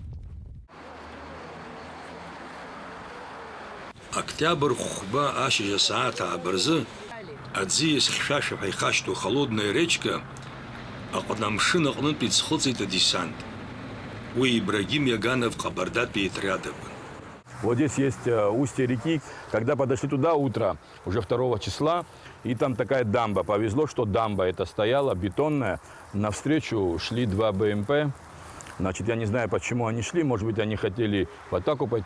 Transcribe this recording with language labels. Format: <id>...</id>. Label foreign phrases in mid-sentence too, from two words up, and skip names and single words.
<ab>Октиабр хәба ашьыжь асааҭ аабырзы аӡиас хьшәашәаҳәа ихашьҭу</ab> <ru>холодная речка</ru> <ab>аҟны амшын аҟнытә иӡхыҵит адесант. Уи Ибрагим Яганов Кабардатәи отряд акәын.</ab> <ru>Вот здесь есть устье реки. Когда подошли туда утро, уже 2 числа, и там такая дамба. Повезло, что дамба эта стояла, бетонная. Навстречу шли 2 БМП. Значит, я не знаю, почему они шли. Может быть, они хотели в атаку пойти.</ru>